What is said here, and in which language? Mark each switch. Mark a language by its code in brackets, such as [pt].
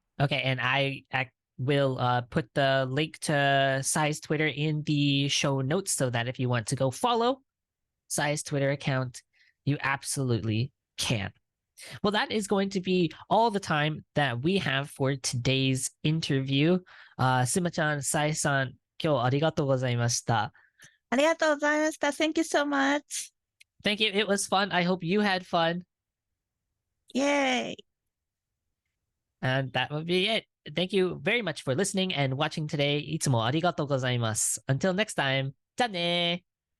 [en] Okay, and I will put the link to Sai's Twitter in the show notes so that if you want to go follow Sai's Twitter account, you absolutely can. Well, that is going to be all the time that we have for today's interview. [ja] Tsumachan, Sai-san, 今日ありがとうございました。ありがとうございました。 [en] Thank you so much. Thank you. It was fun. I hope you had fun. Yay. And that would be it. Thank you very much for listening and watching today. [ja] いつもありがとうございます。 [en] Until next time. [ja] じゃあねー。